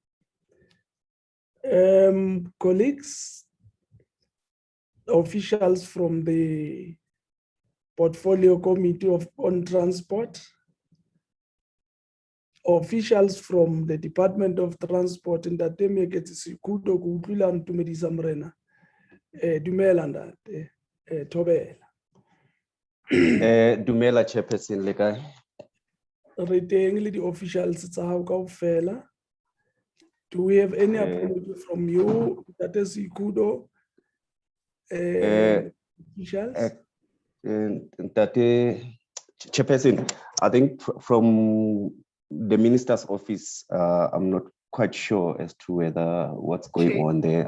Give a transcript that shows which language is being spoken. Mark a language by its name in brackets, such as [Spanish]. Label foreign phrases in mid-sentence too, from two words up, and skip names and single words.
[English] Colleagues, officials from the Portfolio Committee on Transport, officials from the Department of Transport, and that they make it Sikudo Kukulan to Medisa Mrena, Dumela and Tobela. [Southern Sotho] Dumela Chairperson le kae? Re teng le di officials tsa hao kaofela. [English] Do we have any apology from you, that is Sikudo? Officials? Chairperson, I think from the minister's office, I'm not quite sure as to whether what's going on there.